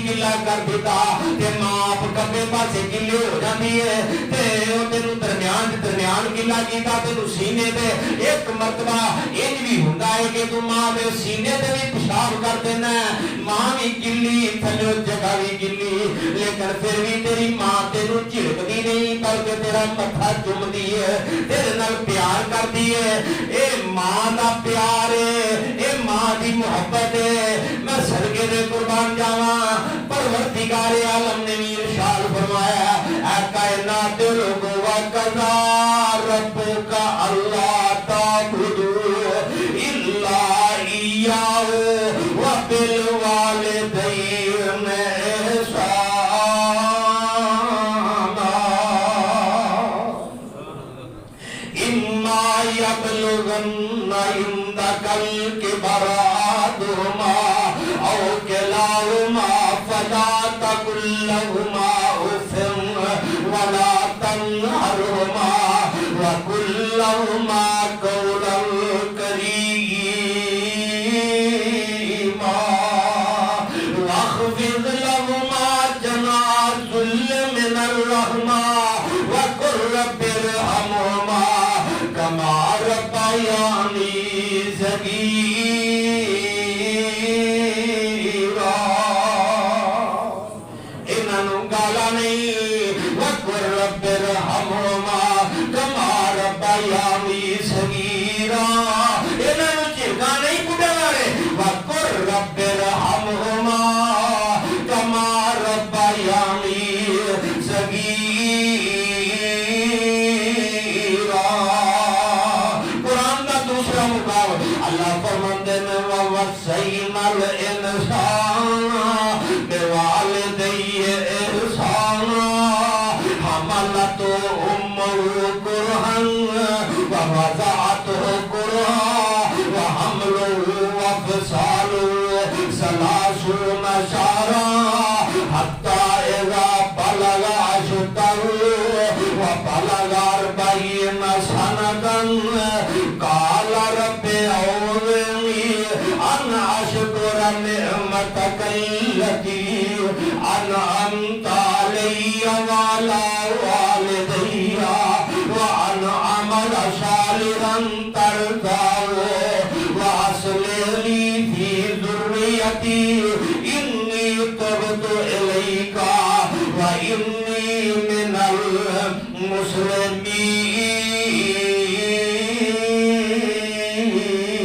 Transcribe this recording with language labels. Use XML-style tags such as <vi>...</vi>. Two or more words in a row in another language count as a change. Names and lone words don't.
<pa>ਗਿੱਲਾ ਕਰ ਦਿੱਤਾ, ਤੇ ਮਾਂ ਆਪ ਖੱਬੇ ਪਾਸੇ ਗਿੱਲੇ ਹੋ ਜਾਤੀ ਹੈ, ਤੇ ਓ ਤੈਨੂੰ ਦਰਮਿਆਨ ਗਿੱਲਾ ਕੀਤਾ, ਤੈਨੂੰ ਸੀਨੇ ਤੇ ਏਕ ਮਰਤਬਾ ਇੰਜ ਭੀ ਹੁੰਦਾ ਹੈ ਕਿ ਤੂੰ ਮਾਂ ਦੇ ਸੀਨੇ ਤੇ ਭੀ ਪੇਸ਼ਾਬ ਕਰ ਦੇਨਾ, ਮਾਂ ਭੀ ਗਿੱਲੀ ਥੱਲੇ ਜਗ੍ਹਾ ਭੀ ਗਿੱਲੀ, ਲੇਕਿਨ ਫਿਰ ਭੀ ਤੇਰੀ ਮਾਂ ਤੈਨੂੰ ਝਿੜਕਦੀ ਨਹੀਂ, ਬਲਕਿ ਤੇਰਾ ਮੱਥਾ ਚੁੰਮਦੀ ਹੈ, ਤੇਰੇ ਨਾਲ ਪਿਆਰ ਕਰਦੀ ਹੈ। ਏ ਮਾਂ ਦਾ ਪਿਆਰ ਹੈ, ਏ ਮਾਂ ਦੀ ਮੁਹੱਬਤ ਹੈ। ਮੈਂ ਸਦਕੇ ਦੇ ਕੁਰਬਾਨ ਜਾਵਾਂ, ਪਰਵਰਦਿਗਾਰ ਆਲਮ ਨੇ ਭੀ ਇਰਸ਼ਾਦ ਫ਼ਰਮਾਇਆ, ਐ ਕਾਇਨਾਤ ਲੋਗੋਂ</pa> <ar>وقضى ربك ألا تعبدوا إلا إياه وبالوالدين إحسانا إما يبلغن عندك الكبر أحدهما أو كلاهما فلا تقل لهما أف ولا تنهرهما وقل لهما قولا كريما واخفض لهما جناح الذل من الرحمة وقل رب ارحمهما كما ربياني صغيرا.</ar> <pa>ਇਨ੍ਹਾਂ ਗਾਲਾਂ ਨਹੀਂ,</pa> <ar>وقل رب ارحمهما كما ربياني صغيرا,</ar> <pa>ਇਨ੍ਹਾਂ ਝਿੜਕਾਂ ਨਹੀਂ ਬੁੱਢਾ ਰੇ,</pa> <ar>وقل رب ارحمهما كما ربياني صغيرا.</ar> <ur>قرآن کا دوسرا مقام اللہ فرماتے ہیں</ur> <ar>ووصينا الإنسان بوالديه إحسانا حملته أمه كرها ووضعته كرها وحمله وفصاله ثلاثون شهرا حتى إذا بلغ أشده وبلغ أربعين سنة قال رب أوزعني أن أشكر نعمتك التي أنعمت علي وعلى والدي وأن أعمل صالحا ترضاه وأصلح لي في ذريتي إني تبت إليك وإني من المسلمين.</ar>